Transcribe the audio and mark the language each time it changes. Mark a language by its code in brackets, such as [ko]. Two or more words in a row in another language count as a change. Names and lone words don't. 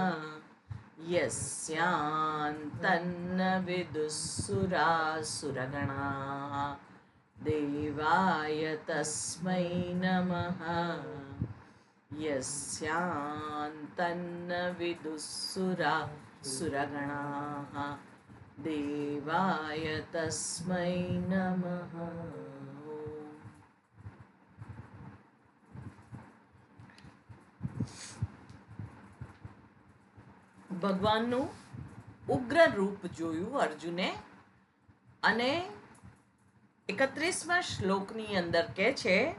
[sa] यस्यान्तन्न विदुःसुरासुरगणाः देवाय तस्मै नमः यस्यान्तन्न विदुःसुरासुरगणाः देवाय तस्मै नमः. [gu] ભગવાનનું ઉગ્ર રૂપ જોયું અર્જુને અને 31મા શ્લોકની અંદર કહે છે,